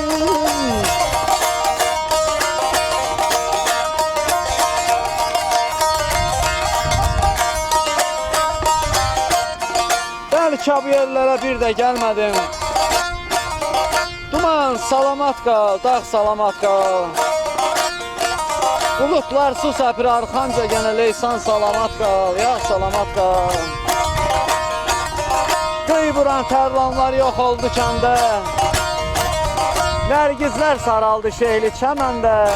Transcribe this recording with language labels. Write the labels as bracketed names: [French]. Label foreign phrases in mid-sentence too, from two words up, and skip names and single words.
[Turkish] Belki bu yerlere bir de gelmedim. [Azerbaijani] Duman salamat kal, dağ salamat kal. Bulutlar su səpir arxanca gene leysan salamat kal, ya salamat kal. Göy vuran tərlanlar yox oldu kəndə. Nərgizlər saraldı şehli çəməndə.